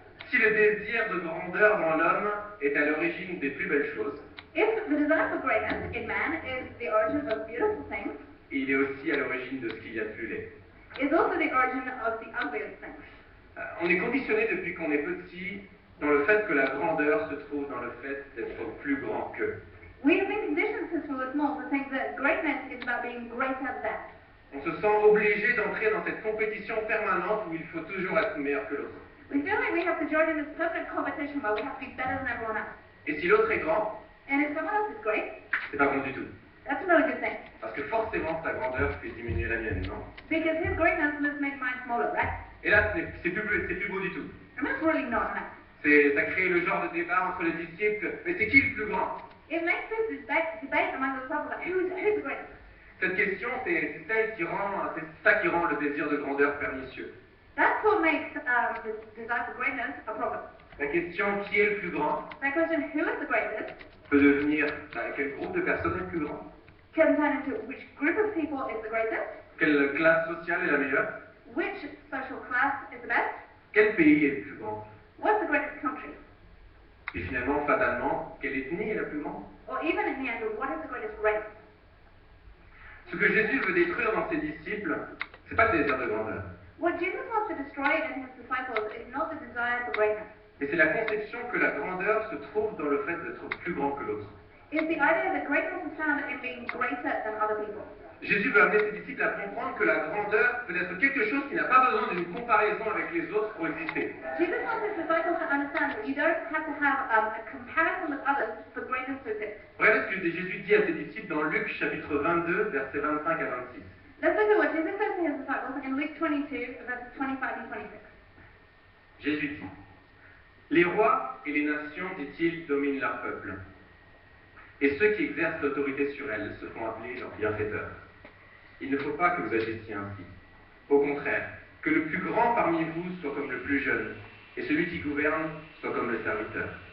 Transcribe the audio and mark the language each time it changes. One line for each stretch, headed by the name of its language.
French: Si le désir de grandeur dans l'homme est à l'origine des plus belles choses,
English: If the desire for greatness in man is the origin of beautiful things,
French: il est aussi à l'origine de ce qu'il y a de plus laid.
English: it's also the origin of the ugliest things.
French: On est conditionné depuis qu'on est petit dans le fait que la grandeur se trouve dans le fait d'être plus grand qu'eux.
English: We have been conditioned since we were small to think that greatness is about being greater than.
French: On se sent obligé d'entrer dans cette compétition permanente où il faut toujours être meilleur que l'autre.
English: We feel like we have to join in this perfect competition where we have to be better than everyone else.
French: Et si l'autre est grand,
English: And if someone else is great,
French: c'est pas bon du tout.
English: that's not a good thing.
French: Parce que forcément, sa grandeur fait diminuer la mienne, non?
English: Because his greatness must make mine smaller, right?
French: Et là, c'est plus beau du tout.
English: And that's really not nice.
French: Ça crée le genre de débat entre les disciples. Mais c'est qui le plus grand?
English: It makes this debate among the disciples like, who's the greatest?
French: Cette question, c'est ça qui rend le désir de grandeur pernicieux.
English: That's what makes the desire for greatness a problem.
French: La question qui est le plus grand
English: That question, who is the greatest,
French: peut devenir quel groupe de personnes est le plus grand,
English: can turn into which group of people is the greatest,
French: quelle classe sociale est la meilleure,
English: which social class is the best,
French: quel pays est le plus grand,
English: what's the greatest country,
French: et finalement, fatalement, quelle ethnie est la plus grande.
English: or even in the end, what is the greatest race.
French: Ce que Jésus veut détruire dans ses disciples, c'est pas le désir de grandeur,
English: What Jesus wants to destroy in his disciples is not the desire for greatness.
French: mais c'est la conception que la grandeur se trouve dans le fait d'être plus grand que l'autre.
English: It's the idea that greatness is found in being greater than other people.
French: Jésus veut amener ses disciples à comprendre que la grandeur peut être quelque chose qui n'a pas besoin d'une comparaison avec les autres pour exister.
English: Jesus wants his disciples to understand that you don't have to have a comparison with others for greatness to exist.
French: Regardez ce que Jésus dit à ses disciples dans Luc chapitre 22, versets 25 à 26.
English: Let's look at what Jesus says to his disciples in Luke 22, verses 25 and 26.
French: Jésus dit, les rois et les nations, dit-il, dominent leur peuple. Et ceux qui exercent l'autorité sur elles se font appeler leurs bienfaiteurs. Il ne faut pas que vous agissiez ainsi. Au contraire, que le plus grand parmi vous soit comme le plus jeune, et celui qui gouverne soit comme le serviteur.